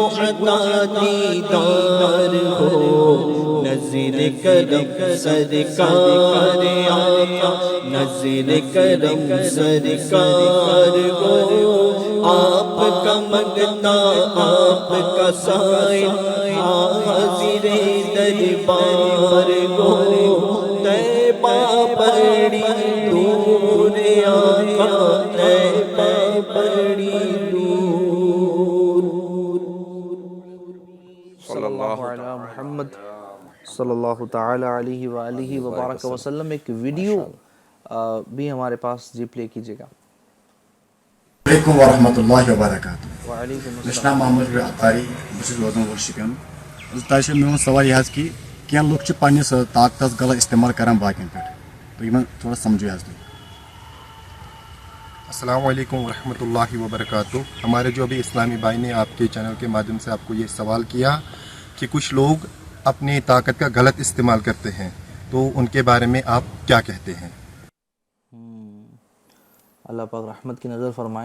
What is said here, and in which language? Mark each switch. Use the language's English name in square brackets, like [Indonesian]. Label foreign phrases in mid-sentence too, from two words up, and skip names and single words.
[Urdu] عطا دیدار ہو، نظر کرم سرکار آقا، نظر کرم سرکار ہو، آپ کا منگتا آپ کا سائل حاضر دربار ہو، طیبہ بڑی دور آقا، طیبہ بڑی دور۔ [Arabic] صلی اللہ علی محمد صلی اللہ تعالی علیہ وآلہ وبارک وسلم۔ [Urdu] ایک ویڈیو بھی ہمارے پاس جی پلے کیجیے گا۔ [Arabic] علیکم ورحمۃ اللہ وبرکاتہ۔ وعلیکم [Kashmiri] مےٚ چھُ [Arabic] السلام۔ [Kashmiri] ناو محمد ربیع اتاری، بہٕ چھُس روزان وول شُپین۔ تۄہہِ چھُ میون سوال یہِ حظ کہِ کینٛہہ لُکھ چھِ پنٛنِس طاقتس غلط استعمال کران باقین پٮ۪ٹھ، تُہۍ یِمن تھوڑا سمجھو حظ تُہۍ۔ [Arabic] السلام علیکم ورحمۃ اللہ وبرکاتہ۔ [Urdu] ہمارے جو ابھی اسلامی بھائی نے آپ کے چینل کے مادھیم سے آپ کو یہ سوال کیا کہ کچھ لوگ اپنی طاقت کا غلط استعمال کرتے ہیں، تو ان کے بارے میں آپ کیا کہتے ہیں؟ اللہ پاک رحمت کی نظر فرمائے۔